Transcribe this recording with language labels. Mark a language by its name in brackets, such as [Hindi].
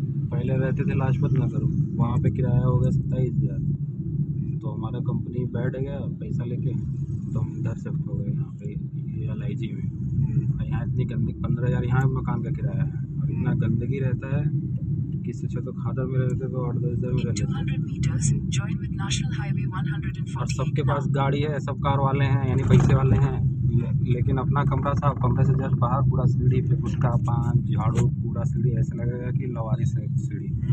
[Hindi] पहले रहते थे लाजपत नगर, वहाँ पे किराया हो गया 27,000। तो हमारा कंपनी बैठ गया पैसा लेके, तो हम इधर शिफ्ट हो गए यहाँ पे LIG में। और यहाँ इतनी गंदगी, 15,000 यहाँ मकान का किराया है और इतना गंदगी रहता है कि इससे अच्छा तो खादर में रहते तो 8-10 हज़ार में रह लेते। [English] 200 meters, join with National Highway [Hindi] और 148 सबके पास [English] now. [Hindi] गाड़ी है, सब कार वाले हैं, यानी पैसे वाले हैं, लेकिन अपना कमरा साफ, कमरे से जस्ट बाहर पूरा सीढ़ी पे गुटखा पान झाड़ू पूरा सीढ़ी ऐसा लगेगा कि लवारिस है सीढ़ी।